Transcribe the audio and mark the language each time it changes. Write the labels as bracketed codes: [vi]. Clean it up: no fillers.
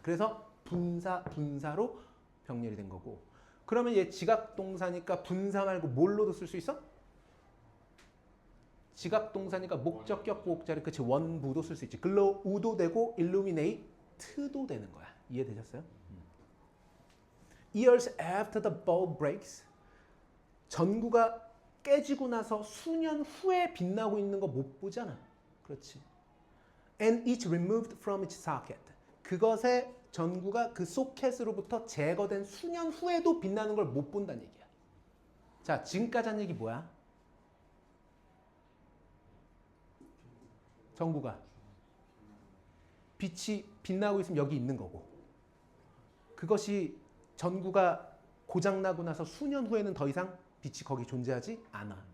[ko] 그래서 분사로 병렬이 된 거고. 그러면 얘 지각 동사니까 분사 말고 뭘로도 쓸 수 있어? 지각 동사니까 목적격 보호자리 그치 원부도 쓸 수 있지. glow도 되고 illuminate도 되는 거야. 이해되셨어요? [en] Years after the bulb breaks. [ko] 전구가 깨지고 나서 수년 후에 빛나고 있는 거 못 보잖아. 그렇지. [en] And it's removed from its socket. [ko] 그것의 전구가 그 소켓으로부터 제거된 수년 후에도 빛나는 걸 못 본다는 얘기야. 자, 지금까지 한 얘기 뭐야? 전구가 빛이 빛나고 있으면 여기 있는 거고 그것이 전구가 고장나고 나서 수년 후에는 더 이상 빛이 거기 존재하지 않아.